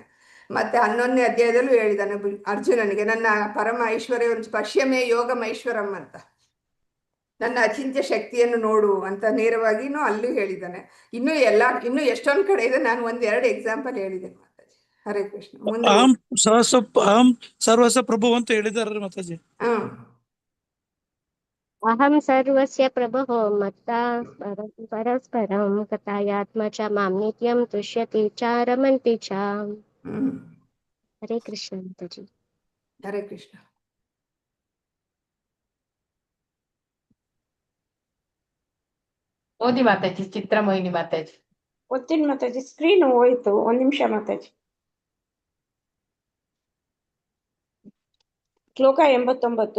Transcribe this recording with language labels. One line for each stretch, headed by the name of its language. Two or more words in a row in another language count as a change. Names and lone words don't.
Kannada: ಮತ್ತೆ 11ನೇ ಅಧ್ಯಾಯದಲ್ಲೂ ಹೇಳಿದ್ದಾನೆ ಅರ್ಜುನನಿಗೆ, ನನ್ನ ಪರಮ ಐಶ್ವರ್ಯ
Sanskrit: ಪಶ್ಯಮೇ ಯೋಗಮೈಶ್ವರಂ
Kannada: ಅಂತ, ನನ್ನ ಅಚಿಂತ್ಯ ಶಕ್ತಿಯನ್ನು ನೋಡು ಅಂತ ನೇರವಾಗಿನೂ ಅಲ್ಲೂ ಹೇಳಿದ್ದಾನೆ. ಇನ್ನೂ ಎಷ್ಟೊಂದು ಕಡೆ ಇದೆ, ನಾನು 1-2 ಎಕ್ಸಾಂಪಲ್ ಹೇಳಿದ್ದೇನೆ ಮಾತಾಜಿ.
Sanskrit: ಹರೇ ಕೃಷ್ಣ. ಮುಂದೆ ಅಹಂ ಸರ್ವಸ್ವ ಪ್ರಭು
Kannada: ಅಂತ ಹೇಳಿದಾರೆ ಮಾತಾಜಿ.
Sanskrit: ಅಹಂ ಸರ್ವಸ್ಯ ಪ್ರಭೋ ಮತ್ತಾ ಪರಸ್ಪರಂ ಕಥಾಯಾತ್ಮ ಚ ಮಾಂ ನಿತ್ಯಂ ತುಷ್ಯತಿ ಚ ರಮಂತಿ ಚ. ಹರೇ ಕೃಷ್ಣ
Kannada: ಮಾತಾಜಿ.
Sanskrit: ಹರೇ ಕೃಷ್ಣ.
Kannada: ಓದಿ ಮಾತಾಜಿ ಚಿತ್ರಮೋಹಿನಿ ಮಾತಾಜಿ. ಓದ್ತೀನಿ ಮಾತಾಜಿ. ಸ್ಕ್ರೀನ್ ಹೋಯ್ತು, 1 ನಿಮಿಷ ಮಾತಾಜಿ. ಶ್ಲೋಕ 89.